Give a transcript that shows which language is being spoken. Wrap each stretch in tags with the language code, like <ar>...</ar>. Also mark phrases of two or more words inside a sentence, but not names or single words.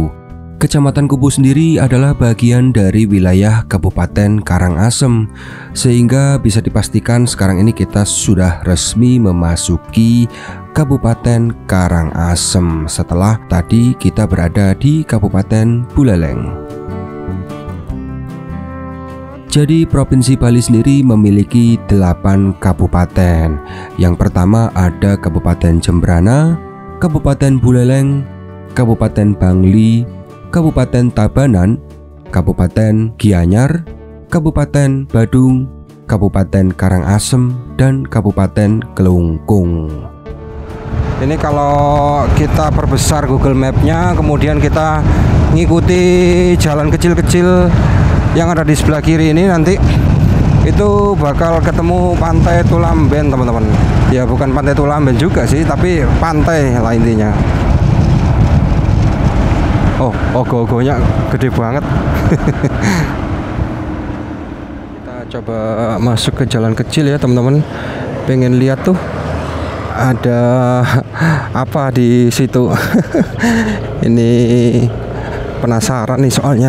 <id>Kecamatan Kubu sendiri adalah bagian dari wilayah Kabupaten Karangasem, sehingga bisa dipastikan sekarang ini kita sudah resmi memasuki Kabupaten Karangasem setelah tadi kita berada di Kabupaten Buleleng. Jadi Provinsi Bali sendiri memiliki 8 kabupaten. Yang pertama ada Kabupaten Jembrana, Kabupaten Buleleng, Kabupaten Bangli, Kabupaten Tabanan, Kabupaten Gianyar, Kabupaten Badung, Kabupaten Karangasem, dan Kabupaten Kelungkung. Ini kalau kita perbesar Google Map-nya, kemudian kita ngikuti jalan kecil-kecil yang ada di sebelah kiri ini, nanti itu bakal ketemu Pantai Tulamben, teman-teman. Ya bukan Pantai Tulamben juga sih, tapi pantai lah intinya. Oh, ogo-ogonya gede banget. Kita coba masuk ke jalan kecil ya, teman-teman. Pengen lihat tuh ada apa di situ. Ini penasaran nih soalnya.</id>